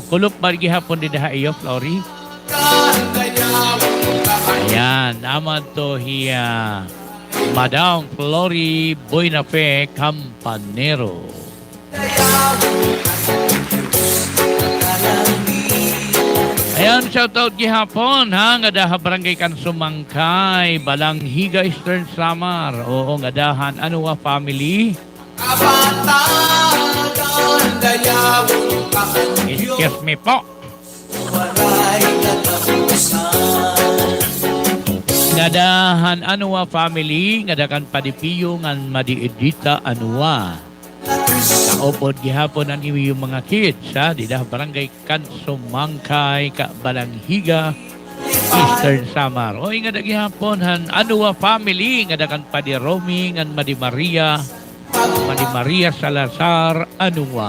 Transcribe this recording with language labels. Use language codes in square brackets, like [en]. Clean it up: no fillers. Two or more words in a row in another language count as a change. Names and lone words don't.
[war] Kulop margihapon dida haiyo, Flory. Ayan, naman to hiya Madam Flory Buenafe Campanero. Ayan, shoutout gihapon nga daha Barangay Kansumangkay, Balanghiga Eastern Samar. Oo, nga dahan Anua family. [en] Excuse me po. [war] Ngadahan Anua family, ngadakan padipiyo ngan madiedita Anua. Kaupod gihapon ang yung mga kids dida Barangay Kansumangkay, Balanghiga Eastern Samar. O nga gihapon han Anua family, ngadakan padi Romy ngan Madi Maria Salazar Anua.